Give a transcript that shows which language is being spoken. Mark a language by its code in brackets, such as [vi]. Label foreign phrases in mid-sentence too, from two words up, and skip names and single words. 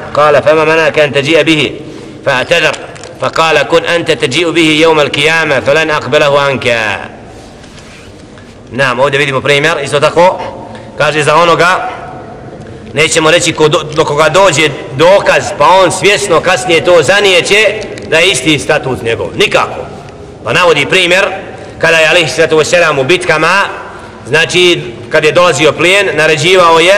[ar] قال فما منعك أن تجيء به؟ فاعتذر، فقال كن أنت تجيء به يوم القيامة فلن أقبله عنك. [bs] نعم ovdje vidimo primjer isto tako, kaže za onoga nećemo reći do koga dođe dokaz pa on svjesno kasnije to zanijeće da je isti statut njegov, nikako. Pa navodi primjer kada je [ar] عليه الصلاة والسلام [bs] u bitkama, znači kad je dolazio plijen naređivao je